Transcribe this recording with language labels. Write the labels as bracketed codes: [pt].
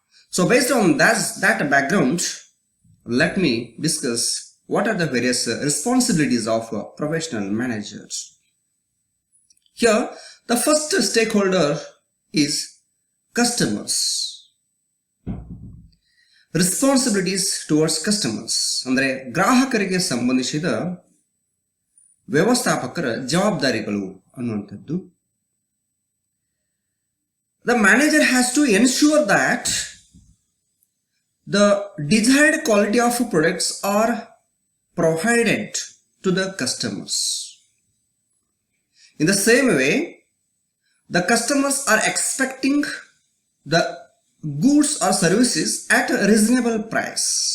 [en] So based on that background, let me discuss what are the various responsibilities of professional managers. Here, the first stakeholder is customers. Responsibilities towards customers. [kn] ಅಂದರೆ ಗ್ರಾಹಕರಿಗೆ ಸಂಬಂಧಿಸಿದ ವ್ಯವಸ್ಥಾಪಕರ ಜವಾಬ್ದಾರಿಗಳು ಅನ್ನುವಂಥದ್ದು. [en] The manager has to ensure that the desired quality of products are provided to the customers. In the same way, the customers are expecting the goods or services at a reasonable price.